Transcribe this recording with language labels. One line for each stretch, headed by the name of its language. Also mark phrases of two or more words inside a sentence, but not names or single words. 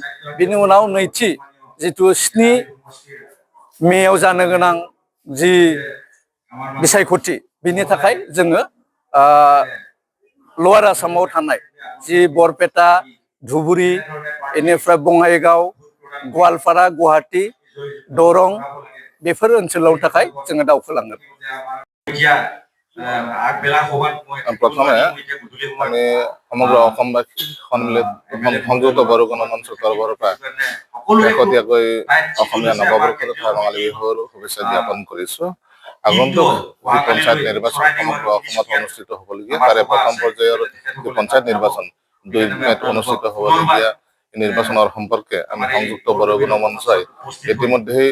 Bodo: बिनि उनाव नैथि जिथु 7 मेयाव जानो गोनां जि बिसायख'थि बिनि थाखाय जोङो लवार आसामाव थानाय जि बरपेटा धुबुरी बेनिफ्राय बङाइगाव गवालपारा गुवाहाटी दरं बेफोर ओनसोलाव थाखाय जोङो दावखोलांगोन।
Assamese: প্ৰথমে আমি সমগ্ৰ অসমবাসী সন্মিলিত সংযুক্ত বড়ো গণমঞ্চৰ তৰফৰ পৰা শেহতীয়াকৈ অসমীয়া নৱবৰ্ষ তথা ৰঙালী বিহুৰ শুভেচ্ছা জ্ঞাপন কৰিছো। আগন্তুক যি পঞ্চায়ত নিৰ্বাচন সমগ্ৰ অসমত অনুষ্ঠিত হ'বলগীয়া তাৰে প্ৰথম পৰ্যায়ৰ যি পঞ্চায়ত নিৰ্বাচন 2 মেত অনুষ্ঠিত হ'বলগীয়া নিৰ্বাচনৰ সম্পৰ্কে আমি সংযুক্ত বড়ো গণমঞ্চই ইতিমধ্যেই